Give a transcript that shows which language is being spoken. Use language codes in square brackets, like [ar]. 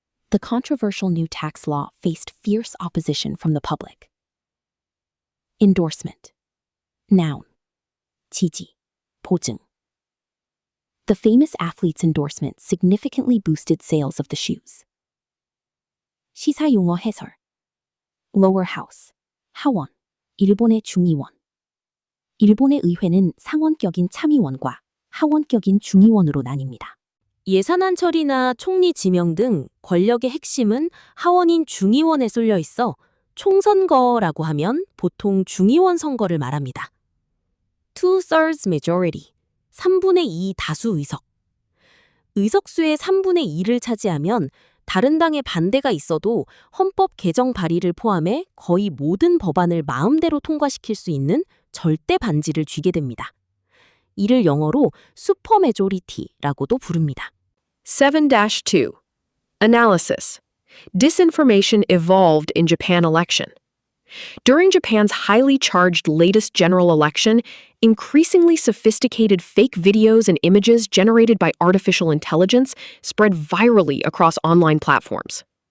[en] The controversial new tax law faced fierce opposition from the public. Endorsement. Noun. [ko] 지지, 보증. [en] The famous athlete's endorsement significantly boosted sales of the shoes. [ko] 시사용어 해설. [en] Lower house, [ko] 하원, 일본의 중의원. 일본의 의회는 상원격인 참의원과 하원격인 중의원으로 나뉩니다. 예산안 처리나 총리 지명 등 권력의 핵심은 하원인 중의원에 쏠려 있어 총선거라고 하면 보통 중의원 선거를 말합니다. [en] 2/3 majority, [ko] 3분의 2 다수 의석. 의석수의 3분의 2를 차지하면 다른 당의 반대가 있어도 헌법 개정 발의를 포함해 거의 모든 법안을 마음대로 통과시킬 수 있는 절대 반지를 쥐게 됩니다. 이를 영어로 슈퍼 메조리티라고도 부릅니다. [en] 7-2. Analysis. Disinformation evolved in Japan election. During Japan's highly charged latest general election, increasingly sophisticated fake videos and images generated by artificial intelligence spread virally across online platforms.